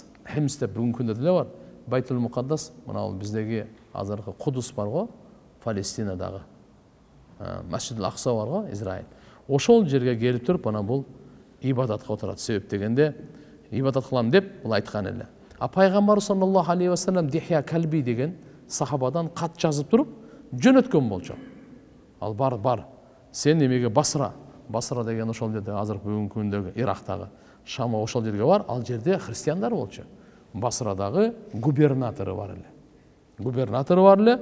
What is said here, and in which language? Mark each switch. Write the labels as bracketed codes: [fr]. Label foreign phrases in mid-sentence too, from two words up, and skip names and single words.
[ky] Хемс деп бүгүнкү күндө деле бар. Байтул Мукаддас, мына ал биздеги азыркы Кудус бар го, Палестинадагы. Масжидул Акса бар го, Израиль. Ошол жерге келип туруп, анан бул ибадатка отурат. Себеп дегенде ибадат кылам деп бул айткан эле. Пайгамбар [ar] صلى الله عليه وسلم [ky] Дихя Калби деген сахабадан кат жазып туруп жөнөткөн болчу. Ал бар. Сен эмеге Басра деген ошол жерде азыр бүгүнкү күндөгү Ирактагы Шама ошол жерге бар. Ал жерде христиандар болчу. Басрадагы губернатору бар эле.